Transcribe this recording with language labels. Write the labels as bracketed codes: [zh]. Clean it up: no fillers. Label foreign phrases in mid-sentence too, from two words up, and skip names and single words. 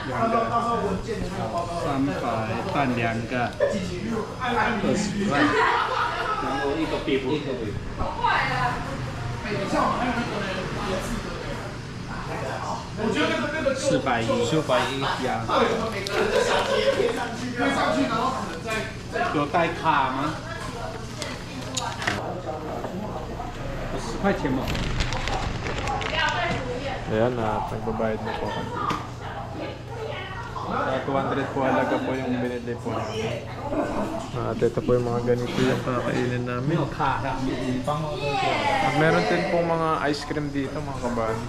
[zh] 300 蛋2个，20块，然后一个 beef， 410呀。有带卡吗？10块钱嘛。 [tl] Ayan, nagbabayad na po kami. 200 po halaga po yung binili po namin. At ito po yung mga ganito yung kakainin namin. At meron din po mga [en] ice cream [tl] dito mga kabady.